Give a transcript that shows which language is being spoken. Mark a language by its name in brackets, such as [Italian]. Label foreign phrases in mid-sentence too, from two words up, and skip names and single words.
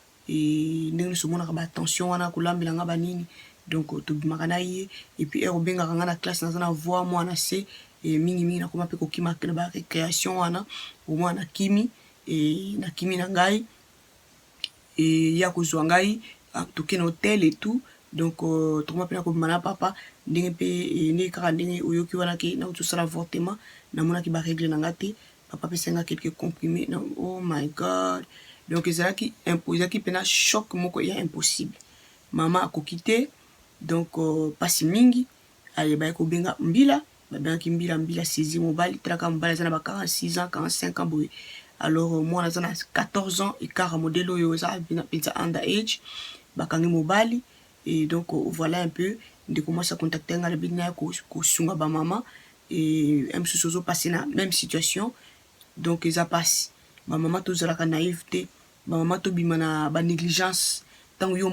[Lingala] e ndenge nyonso omonaka baattention wana kolambelanga banini donc tobimaka na ye epuis obengaka nga na classe naza na voi mwana se e mingi nakoma mpe kokima na barécréation wana omwana nakimi e nakimi na ngai e ya kozwa ngai toke na hotel [French] et tout [Lingala] donc tokoma mpe na kobima na papa ndenge mpe ndenge kaka ndenge oyoki wana ke nauti osala avortement namonaki baregle na nga te papa apesenga [French] quelques comprimés [English] oh my god [Lingala] donc ezalaki mpena choc moko ya impossible mama akoki te donc pasi mingi baye kobenga mbila babengaki mbila saisi mobali talaka mobali aza na ba 46 ans 45 ans boye alors mwana aza na 14 ans ekara modele oyo eza mpenza [English] under age [Lingala] bakangi mobali [French] et donc voilà un peu [Lingala] ndeko mwasi acontacte nga lobi na ye kosunga bamama et mosusu ozopase na même situation donc eza pasi bamama tozalaka naïve te bamama tobima na banégligence ntango yo